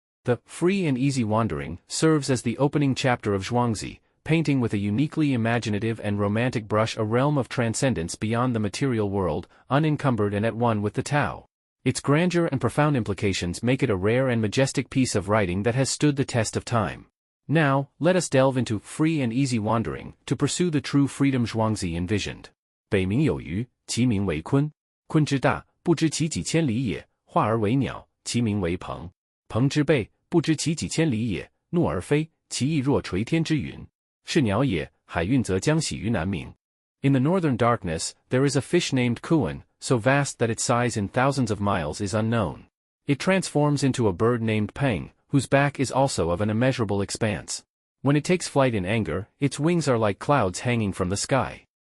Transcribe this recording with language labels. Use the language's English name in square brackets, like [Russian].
[English] The Free and Easy Wandering serves as the opening chapter of Zhuangzi, painting with a uniquely imaginative and romantic brush a realm of transcendence beyond the material world, unencumbered and at one with the Tao. Its grandeur and profound implications make it a rare and majestic piece of writing that has stood the test of time. Now, let us delve into Free and Easy Wandering to pursue the true freedom Zhuangzi envisioned. [Chinese] 北冥有鱼，其名为鲲。鲲之大，不知其几千里也，化而为鸟。其名为鹏，鹏之背，不知其几千里也，怒而飞，其翼若垂天之云。是鸟也，海运则将徙于南冥。 [English] In the northern darkness, there is a fish named Kuan, so vast that its size in thousands of miles is unknown. It transforms into a bird named Peng, whose back is also of an immeasurable expanse. When it takes flight in anger, its wings are like clouds hanging from the sky.